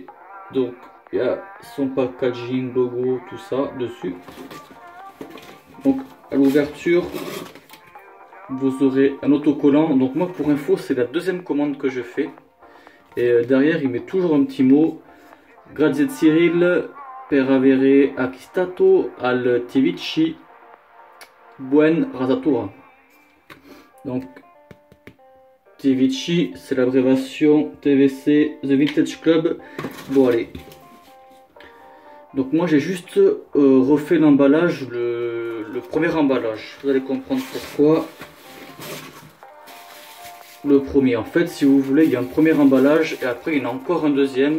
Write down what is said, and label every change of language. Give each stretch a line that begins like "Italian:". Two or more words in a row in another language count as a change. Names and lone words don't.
French: Donc, il y a son packaging, logo, tout ça dessus. Donc, à l'ouverture, vous aurez un autocollant. Donc, moi, pour info, c'est la deuxième commande que je fais. Et derrière, il met toujours un petit mot.
Italian: Grazie Cyril, per avere acquistato al TVC Buen Rasatura.
French: Donc, TVC, c'est l'abréviation TVC, The Vintage Club. Bon, allez. Donc, moi, j'ai juste refait l'emballage, le premier emballage. Vous allez comprendre pourquoi. Le premier, en fait, si vous voulez, il y a un premier emballage et après, il y en a encore un deuxième.